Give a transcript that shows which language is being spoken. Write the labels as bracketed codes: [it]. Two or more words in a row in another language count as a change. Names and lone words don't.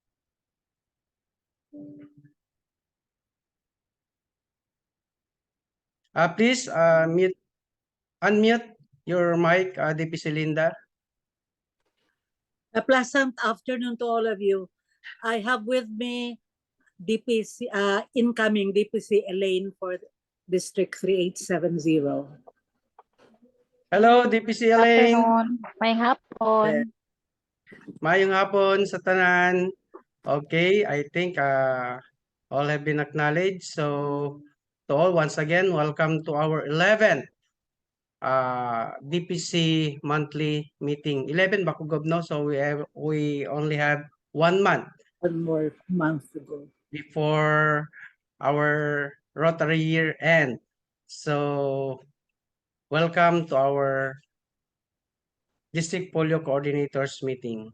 [en] Please unmute your mic, DPC Linda. A pleasant afternoon to all of you. I have with me DPC, incoming DPC Elaine for District 3870. Hello, DPC Elaine. [hil] May hapon. Mayong hapon sa tanan. [en] Okay, I think all have been acknowledged. So, to all, once again, welcome to our 11th DPC monthly meeting. [tl] 11 ba kung no? [en] So we only have 1 month. 1 more month to go before our Rotary year end. So, welcome to our District Polio Coordinators meeting.